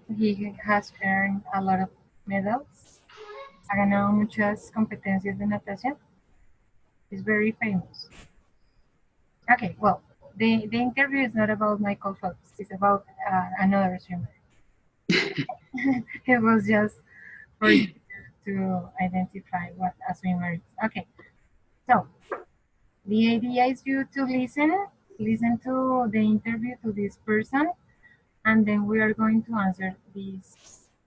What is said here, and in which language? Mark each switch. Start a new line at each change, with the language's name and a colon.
English: He has earned a lot of medals.
Spanish: Ha ganado muchas competencias de natación.
English: He's very famous. Okay, well, the interview is not about Michael Phelps. It's about another swimmer. It was just for you to identify what a swimmer is. Okay, so the idea is you to listen to the interview to this person, and then we are going to answer these.